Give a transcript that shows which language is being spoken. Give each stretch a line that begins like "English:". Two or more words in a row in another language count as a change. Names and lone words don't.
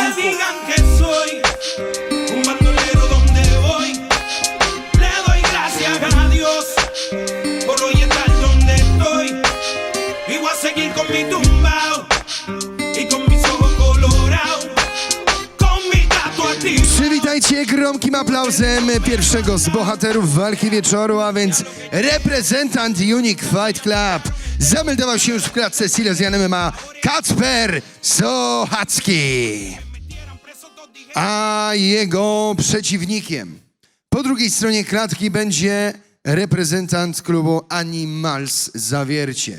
Spanish: Aunque digan que soy un bandolero donde voy, le doy gracias a Dios por hoy estar donde estoy. Y voy a seguir con mi tumbao y con mis ojos colorados, con mi gato activo.
Polish: Przywitajcie gromkim aplauzem pierwszego z bohaterów walki wieczoru, a więc reprezentant Unique Fight Club. Zameldował się już w klatce Silesian MMA Kacper Sochacki. A jego przeciwnikiem po drugiej stronie klatki będzie reprezentant klubu Animals Zawiercie.